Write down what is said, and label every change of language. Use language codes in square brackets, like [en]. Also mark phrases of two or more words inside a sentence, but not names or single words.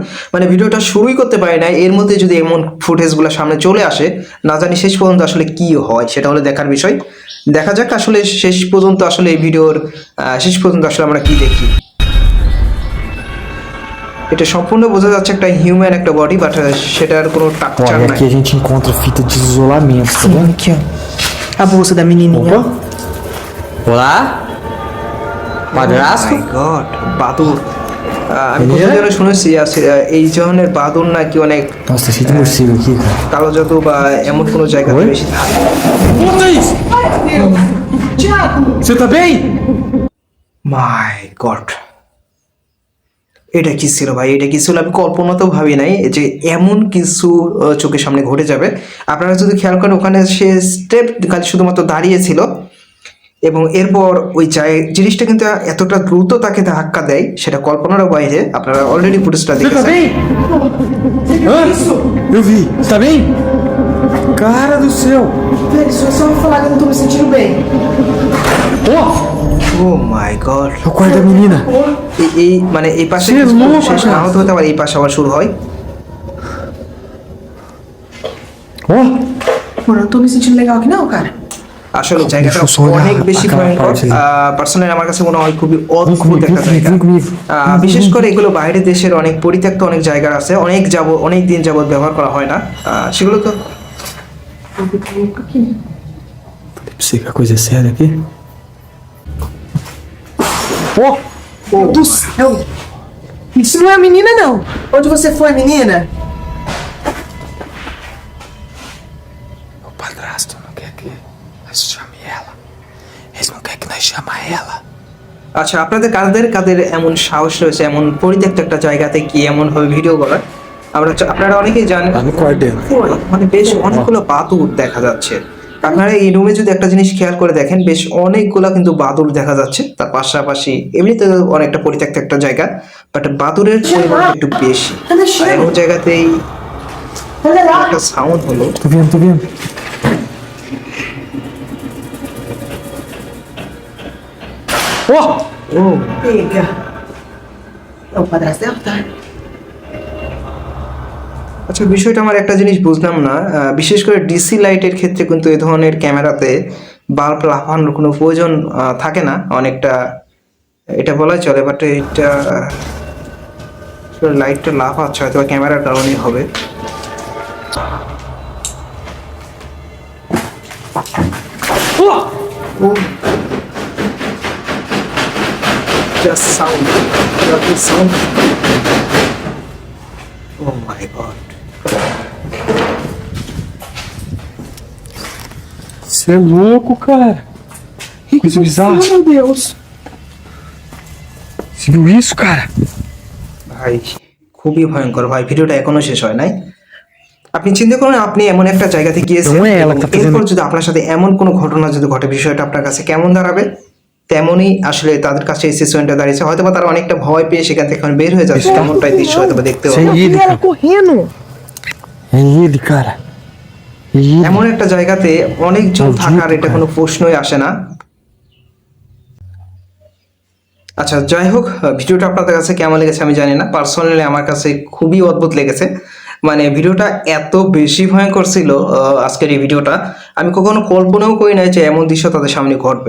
[bn] মানে ভিডিওটা শুরুই করতে পারি না, এর মধ্যে যদি এমন ফুটেজগুলো সামনে চলে আসে, না জানি শেষ পর্যন্ত আসলে কি হয়, সেটা হলো দেখার বিষয়। দেখা যাক আসলে শেষ পর্যন্ত আসলে এই ভিডিওর শেষ পর্যন্ত আসলে আমরা কি দেখি। এটা সম্পূর্ণ বোঝা যাচ্ছে একটা হিউম্যান একটা বডি, বাট সেটার কোনো টাকচার [pt] Olha, [bn] নাই। [pt] aqui a gente encontra fita de isolamento, tá vendo? Aqui, ó. A bolsa da menininha. Olá? Padrasto? [en] my god, [bn] বাদুর। আমি কোথাও যেন শুনেছি এই ধরনের বাদুর নাকি অনেক [pt] Nossa, tá cheio de morcego aqui, cara. [bn] কালো জাদু বা এমন কোনো জায়গাতে বেশি থাকে। [pt] Você tá bem? [en] my god, [bn] এটা কি ছিল ভাই? এটা কি ছিল? আমি কল্পনাতেও ভাবি নাই যে এমন কিছু চোখের সামনে ঘটে যাবে। আপনারা যদি খেয়াল করেন, ওখানে সে স্টেপ খালি শুধুমাত্র দাঁড়িয়েছিল এবং এরপর ওই জিনিসটা কিন্তু এতটা দ্রুত তাকে ধাক্কা দেয়, সেটা কল্পনারও বাইরে। আপনারা অলরেডি ফুটেজটা [pt] Você tá [bn] দেখেছেন। [pt] bem? Hã? Eu vi. Você tá bem? Cara do céu. Velho, só me falar que eu não tô me sentindo bem. Ó, [en] oh my god, [pt] é o quarto da menina. [bn] এই মানে এই পাশে সে কিছু লোক শেষ না আছে। হতে হতে আবার এই পাশে আবার শুরু হয়। [pt] Ó, Mano, eu não tô me sentindo legal aqui não, cara. [bn] আসলে জায়গাটা দেখো, সোজা অনেক বেশি আঁকা ভয়ঙ্কর। পাশে। পার্সোনালি আমার কাছে মনে হয় খুবই [pt] vem [bn] অদ্ভুত [pt] comigo, [bn] একটা [pt] vem [bn] জায়গা। [pt] comigo, vem comigo. [bn] বিশেষ করে এগুলো বাইরের দেশের অনেক পরিত্যক্ত অনেক জায়গা আছে, অনেক দিন যাবত ব্যবহার করা হয় না, সেগুলো তো [pt] Aqui. Pra você que a coisa é séria aqui. Ó, Meu Deus do céu. Isso não é a menina, não. Onde você foi, menina? o padrasto não quer que nós chame ela. Eles não querem que nós chama ela. [bn] আচ্ছা, আপনাদের কাদের এমন সাহস রয়েছে এমন পরিত্যক্ত একটা জায়গাতে কি এমন ভাবে ভিডিও করার? আপনারা অনেকেই জানেন, [pt] Lá no quarto dela. [bn] মানে বেশ অনেকগুলো বাদুড় দেখা যাচ্ছে। আপনারা এই রুমে যদি একটা জিনিস খেয়াল করে দেখেন, বেশ অনেকগুলা কিন্তু বাদুড় দেখা যাচ্ছে। তার পাশাপাশি এমনিতে অনেকটা পরিত্যক্ত একটা জায়গা, বাট বাদুড়ের পরিমাণ একটু বেশি। আর এমন জায়গাতেই [pt] Olha lá. [bn] একটা সাউন্ড হলো। [pt] Tô vendo, tô vendo. Ó, ও Pega. É o padrasto dela, tá? [bn] আচ্ছা, বিষয়টা আমার একটা জিনিস বুঝলাম না, বিশেষ করে ডিসি লাইটের ক্ষেত্রে কিন্তু এই ধরনের ক্যামেরাতে বাল্ব লাফানোর কোনো প্রয়োজন থাকে না, অনেকটা এটা বলাই চলে। বাট এটা লাইটটা লাফাচ্ছে, হয়তো ক্যামেরার কারণেই হবে। [en] Just sound. Just sound. Oh my god. [pt] você é louco, cara. Coisa bizarra. Meu Deus. Você viu isso, cara? [bn] ভাই খুবই ভয়ঙ্কর ভাই, ভিডিওটা এখনো শেষ হয় নাই। আপনি চিন্তা করুন, আপনি এমন একটা জায়গাতে গিয়েছেন, তোমায় এবং এলাকাতে এরপর যদি আপনার সাথে এমন কোনো ঘটনা যদি ঘটে, বিষয়টা আপনার কাছে কেমন দাঁড়াবে? তেমনই আসলে তাদের কাছে এই সিচুয়েশনটা দাঁড়িয়েছে। হয়তো বা তারা অনেকটা ভয় পেয়ে সেখান থেকে এখন বের হয়ে যাচ্ছে, এমনটাই দৃশ্য হয়তো বা দেখতে [pt] Sem [bn] হবে। [pt] ele, Ela cara. correndo. É ele, cara. É ele. [bn] এমন একটা জায়গাতে অনেকজন থাকার এটা কোনো প্রশ্নই আসে না। আচ্ছা যাই হোক, ভিডিওটা আপনাদের কাছে কেমন লেগেছে আমি জানি না, পার্সোনালি আমার কাছে খুবই অদ্ভুত লেগেছে। মানে ভিডিওটা এত বেশি ভয়ঙ্কর ছিল, আজকের এই ভিডিওটা আমি কখনো কল্পনাও করি নাই যে এমন দৃশ্য তাদের সামনে ঘটবে।